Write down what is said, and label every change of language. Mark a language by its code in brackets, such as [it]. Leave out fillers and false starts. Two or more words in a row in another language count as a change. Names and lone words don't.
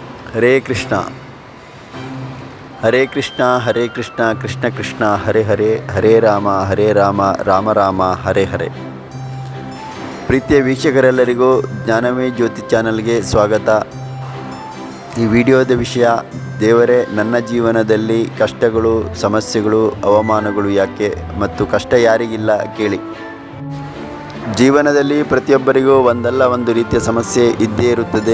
[sa] ಹರೇ ಕೃಷ್ಣ ಹರೇ ಕೃಷ್ಣ ಹರೇ ಕೃಷ್ಣ ಕೃಷ್ಣ ಕೃಷ್ಣ ಹರೇ ಹರೇ ಹರೇ ರಾಮ ರಾಮ ರಾಮ ಹರೇ ಹರೇ. [kn] ಪ್ರೀತಿಯ ವೀಕ್ಷಕರೆಲ್ಲರಿಗೂ ಜ್ಞಾನಮಯ ಜ್ಯೋತಿ ಚಾನಲ್ಗೆ ಸ್ವಾಗತ. ಈ ವಿಡಿಯೋದ ವಿಷಯ, ದೇವರೇ ನನ್ನ ಜೀವನದಲ್ಲಿ ಕಷ್ಟಗಳು, ಸಮಸ್ಯೆಗಳು, ಅವಮಾನಗಳು ಯಾಕೆ ಮತ್ತು ಕಷ್ಟ ಯಾರಿಗಿಲ್ಲ ಕೇಳಿ. ಜೀವನದಲ್ಲಿ ಪ್ರತಿಯೊಬ್ಬರಿಗೂ ಒಂದಲ್ಲ ಒಂದು ರೀತಿಯ ಸಮಸ್ಯೆ ಇದ್ದೇ ಇರುತ್ತದೆ.